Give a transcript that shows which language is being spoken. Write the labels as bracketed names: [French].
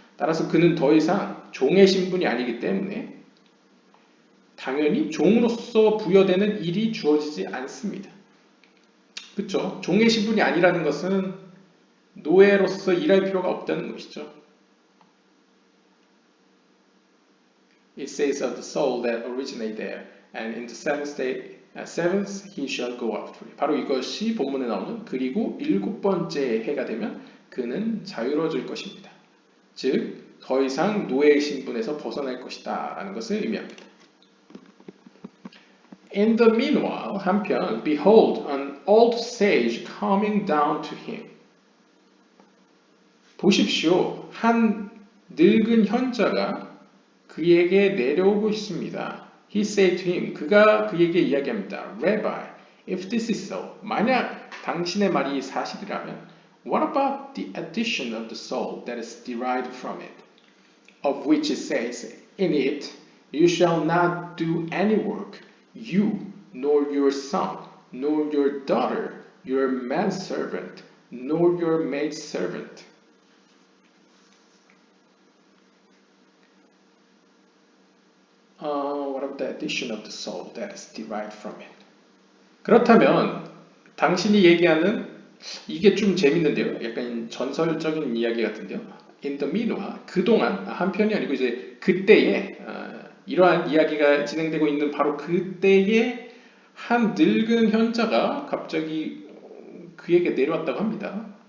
[Korean] 따라서 그는 더 이상 종의 신분이 아니기 때문에 당연히 종으로서 부여되는 일이 주어지지 않습니다. 그렇죠? 종의 신분이 아니라는 것은 노예로서 일할 필요가 없다는 것이죠. [English] It says of the soul that originate there, and in the seventh he shall go out free. [Korean] 바로 이것이 본문에 나오는 그리고 7번째 해가 되면 그는 자유로워질 것입니다. 즉, 더 이상 노예의 신분에서 벗어날 것이다 라는 것을 의미합니다. [English] In the meanwhile, [Korean] 한편, [English] behold, an old sage coming down to him. [Korean] 보십시오. 한 늙은 현자가 그에게 내려오고 있습니다. [English] He said to him, [Korean] 그가 그에게 이야기합니다. [English] Rabbi, if this is so, [Korean] 만약 당신의 말이 사실이라면, [English] what about the addition of the soul that is derived from it, of which it says, in it, you shall not do any work, you, nor your son, nor your daughter, your manservant, nor your maidservant. What of the addition of the soul that is derived from it? [Korean] 그렇다면 당신이 얘기하는 이게 좀 재밌는데요. 약간 전설적인 이야기 같은데요. [English] In the meanwhile, [Korean] 그동안 한편이 아니고 이제 그때에 이러한 이야기가 진행되고 있는 바로 그때에 한 늙은 현자가 갑자기 그에게 내려왔다고 합니다.